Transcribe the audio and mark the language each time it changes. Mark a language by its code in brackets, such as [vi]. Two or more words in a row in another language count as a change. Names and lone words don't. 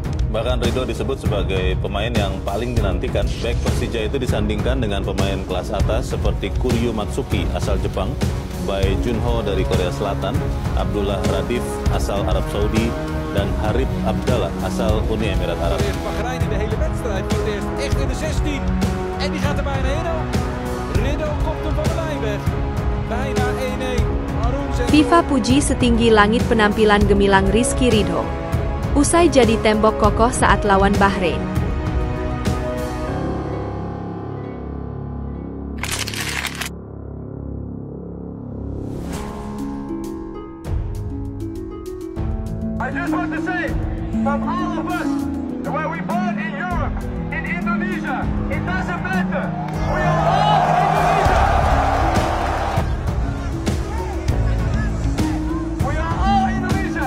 [id] Bahkan Ridho disebut sebagai pemain yang paling dinantikan. Bek Persija itu disandingkan dengan pemain kelas atas seperti Kuryo Matsuki asal Jepang, Bae Junho dari Korea Selatan, Abdullah Radif asal Arab Saudi, dan Harib Abdallah asal Uni Emirat Arab. [nl] Bahrein in de hele wedstrijd voor het eerst echt in de 16 en die gaat er bijna in ook. Ridho komt hem van de lijn weg. Bijna 1-1. [id] FIFA puji setinggi langit penampilan gemilang Rizky Ridho. Usai jadi tembok kokoh saat lawan Bahrain. [en] I just want to say, from all of us, where we born in Europe, in Indonesia, it doesn't matter. We are all Indonesia. We are all Indonesia.